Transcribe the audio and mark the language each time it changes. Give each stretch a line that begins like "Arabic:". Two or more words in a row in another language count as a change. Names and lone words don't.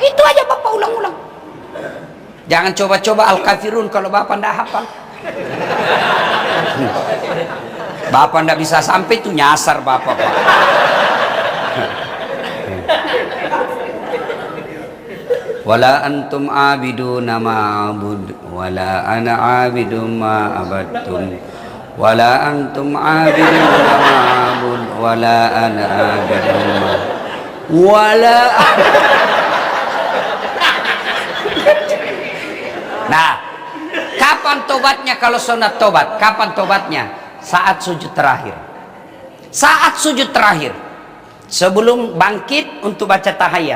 Indonesian: Itu aja bapak ulang-ulang. Jangan coba-coba Al-Kafirun kalau bapak tidak hafal. Bapak tidak bisa sampai itu nyasar bapak pak.
Arabic: ولا أنتم عابدون ما أعبد ولا أنا عابد ما عبدتم ولا أنتم عابدون ما أعبد ولا أنا عابد ولا.
Indonesian: Nah, kapan tobatnya kalau sunat tobat? Kapan tobatnya? Saat sujud terakhir. Saat sujud terakhir. Sebelum bangkit untuk baca tahiyat.